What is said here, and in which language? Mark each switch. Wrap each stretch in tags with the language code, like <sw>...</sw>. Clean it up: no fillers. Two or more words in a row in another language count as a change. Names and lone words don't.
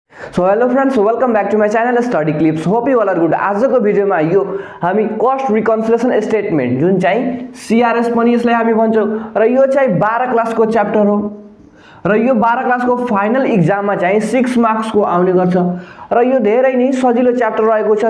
<en>So hello friends, welcome back to my channel Study Clips. Hope you all are good.</en> <ne>आजको भिडियोमा यो हामी</ne> <en>cost reconciliation statement</en> <ne>जुन चाहिँ सीआरएस पनि यसलाई हामी भन्छौं र यो चाहिँ 12</ne> <en>classको chapter</en> <ne>हो र यो 12</ne> <en>classको final examमा</en> <ne>चाहिँ 6 मार्क्सको आउने गर्छ र यो धेरै नै सजिलो च्याप्टर रहेको छ।</ne>